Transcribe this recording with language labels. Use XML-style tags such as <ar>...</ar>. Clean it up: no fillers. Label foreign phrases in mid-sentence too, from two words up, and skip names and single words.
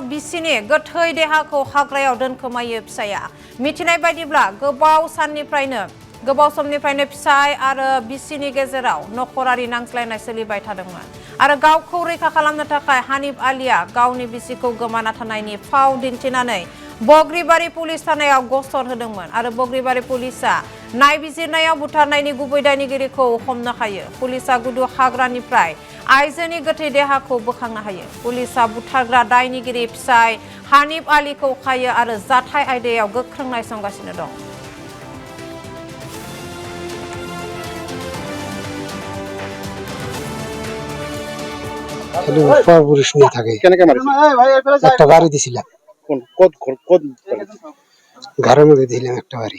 <brx>बिसिनि गोथै देहाखौ हाग्रायाव दोनखोमायो फिसाया मिथिनाय बायदिब्ला गोबाव समनिफ्रायनो फिसाय आरो बिसिनि गेजेराव नखरारि नांज्लायनाय सोलिबाय थादोंमोन आरो गावखौ रैखा खालामनो थाखाय हानिफ आलिया गावनि बिसिखौ गोमाना थानायनि फाव दिन्थिनानै बग्रिबारि पुलिस थानायाव गसर होदोंमोन आरो बग्रिबारि पुलिसआ नायबिजिरनायाव बुथारनायनि गुबै दायनिगिरिखौ हमनो हायो। पुलिसआ गुदु हाग्रानिफ्राय आइजोनि गोथै देहाखौ बोखांनो हायो। पुलिसआ बुथारग्रा दायनिगिरि फिसाय हानिफ आलिखौ खायो आरो जाथाय आयदायाव गोख्रों नायसंगासिनो दं।</brx> <bn>পুরুষ নিয়ে থাকে একটা বাড়ি দিছিলাম ঘরের মধ্যে দিলাম একটা বাড়ি</bn>